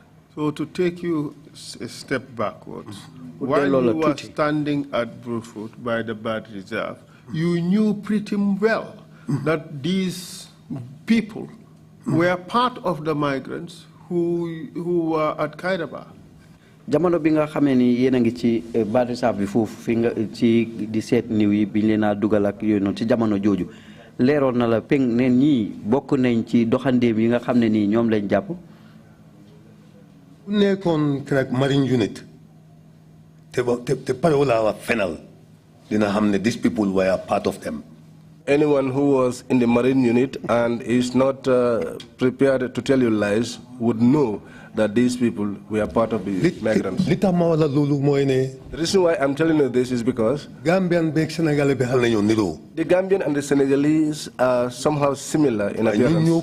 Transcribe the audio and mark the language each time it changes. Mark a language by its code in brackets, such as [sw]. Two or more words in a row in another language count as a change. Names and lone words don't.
[en] So to take you a step backwards, while you were standing at Brufut by the bird reserve, you knew pretty well that these people were part of the migrants who were at Kairaba. [wo] Jamono bi nga xamé ni yéna ngi ci bari sa bi fofu fi nga ci di set niw yi biñ leena dugal ak yoy non ci jamono joju léron na la peng né ñi bokku nañ ci doxandem yi nga xamné ni ñom lañ japp nekkon [en] crack marine unit [wo] te parola wa fenal dina xamné [en] these people were part of them. Anyone who was in the marine unit and is not prepared to tell you lies would know that these people were part of the migrants. The reason why I'm telling you this is because the Gambian and the Senegalese are somehow similar in appearance.